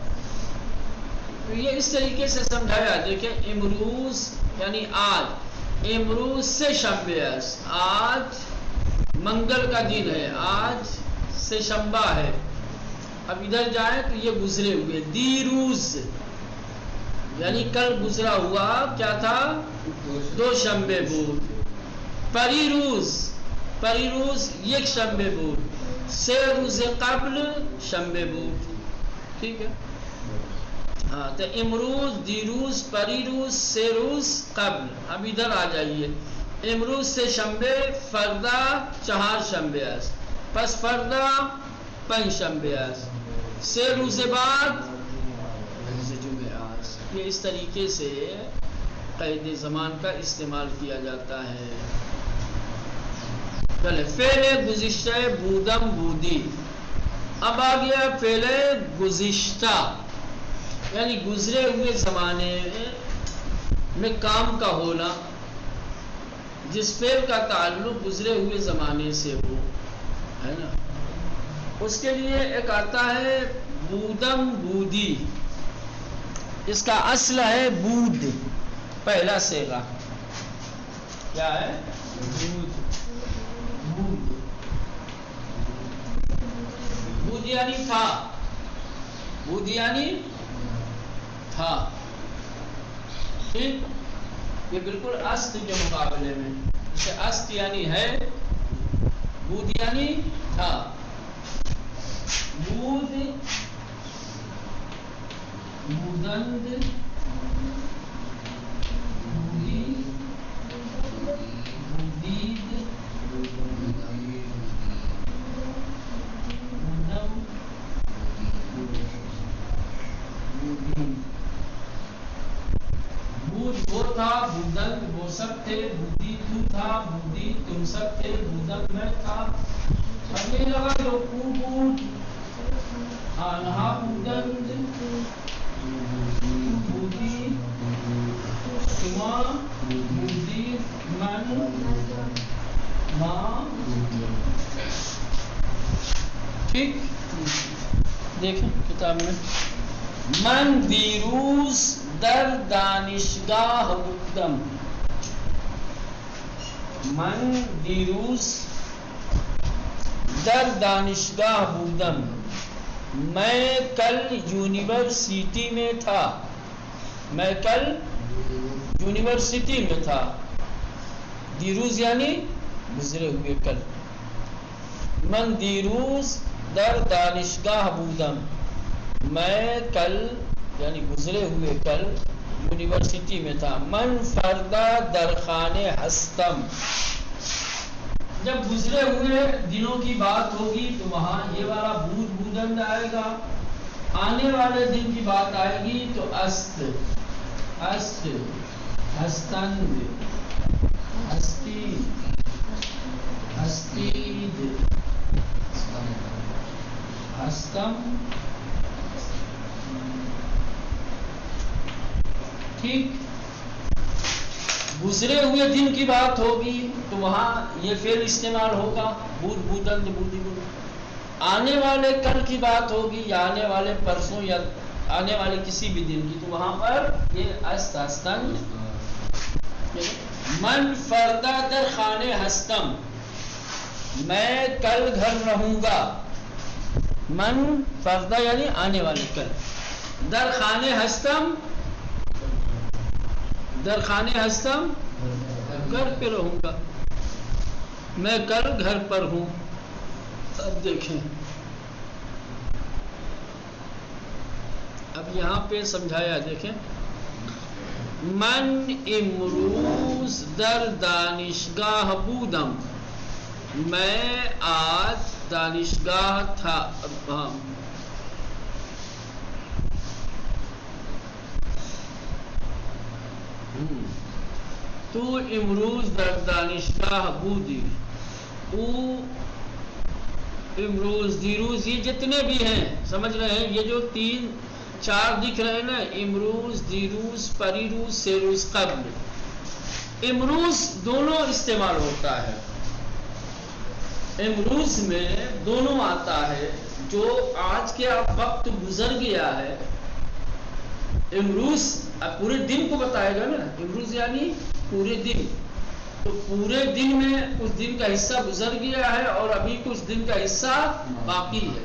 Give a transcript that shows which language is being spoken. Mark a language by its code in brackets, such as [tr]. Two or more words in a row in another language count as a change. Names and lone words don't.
[ur] تو یہ اس طریقے سے سمجھایا. دیکھیں امروز یعنی آج، [fa] امروز سے شنبے [ur] آج منگل کا دن ہے، آج سے شنبہ ہے. اب ادھر جائیں تو یہ گزرے ہوئے دیروز یعنی کل گزرا ہوا کیا تھا؟ [fa] 2 شنبے بود. پریروز یک شنبے بود. سے روز قبل شنبے بود. [ur] ٹھیک ہے. ہاں تو [fa] امروز، دیروز، پریروز، سے روز قبل. [ur] اب ادھر آ جائیے. [fa] امروز سے شنبے، فردہ 4 شنبے پس فردہ 5 شنبے سے روز بعد جمعہ. [ur] یہ اس طریقے سے قید زمان کا استعمال کیا جاتا ہے. چلے فعل گزشتہ [fa] بودم بودی. [ur] اب آ گیا فعل گزشتہ یعنی گزرے ہوئے زمانے میں کام کا ہونا، جس فعل کا تعلق گزرے ہوئے زمانے سے ہو، ہے نا. اس کے لیے ایک آتا ہے [fa] بودم بودی. [ur] اس کا اصل ہے بود. پہلا صیغہ کیا ہے؟ بود. بود یعنی تھا. بود یعنی تھا. ٹھیک. یہ بالکل است کے مقابلے میں. جیسے است یعنی ہے، بود یعنی تھا. [fa] بود، بودند، بودی، بودید، بودم، بودی. [ur] بود وہ تھا، بودند وہ سب تھے، بودی تو تھا، بودی تم سب تھے، بودم میں تھا. اب یہ لگا جو [fa] کو بود، آنہا بودند، بودی، شما بودی، من، ماں. [ur] ٹھیک. دیکھیں کتاب میں [fa] من دیروز در دانشگاہ بودم. من دیروز در دانشگاہ بودم. [ur] میں کل یونیورسٹی میں تھا. میں کل یونیورسٹی میں تھا. دیروز یعنی گزرے ہوئے کل. [fa] من دیروز در دانشگاہ بودم. [ur] میں کل یعنی گزرے ہوئے کل یونیورسٹی میں تھا. [fa] من فردہ در خانے ہستم. [ur] جب گزرے ہوئے دنوں کی بات ہوگی تو وہاں یہ والا [fa] بود بودند [ur] آئے گا. آنے والے دن کی بات آئے گی تو [fa] است، است، ہستند، ہستی، ہستید، ہستم. [ur] ٹھیک. گزرے ہوئے دن کی بات ہوگی تو وہاں یہ فعل استعمال ہوگا [fa] بود بودند بودی بود. [ur] آنے والے کل کی بات ہوگی یا آنے والے پرسوں یا آنے والے کسی بھی دن کی تو وہاں پر یہ [fa] است ہستن. من فردہ در خانے ہستم. [ur] میں کل گھر رہوں گا. [fa] من فردہ [ur] یعنی آنے والے کل. [fa] در خانے ہستم، در خانے ہستم [ur] گھر پہ رہوں گا، میں کل گھر پر ہوں. اب دیکھیں، اب یہاں پہ سمجھایا، دیکھیں، [fa] من امروز در دانشگاہ بودم، [ur] میں آج دانشگاہ تھا. [fa] تو امروز در دانشگاہ بودی، او امروز دیروز، [ur] یہ جتنے بھی ہیں سمجھ رہے ہیں، یہ جو 3 4 دکھ رہے ہیں نا، [fa] امروز، دیروز، پریروز، سیروز قبل، امروز [ur] دونوں استعمال ہوتا ہے. امروز میں دونوں آتا ہے، جو آج کے اب وقت گزر گیا ہے. امروز اب پورے دن کو بتائے گا نا، امروز یعنی پورے دن. تو پورے دن میں کچھ دن کا حصہ گزر گیا ہے اور ابھی کچھ دن کا حصہ باقی ہے.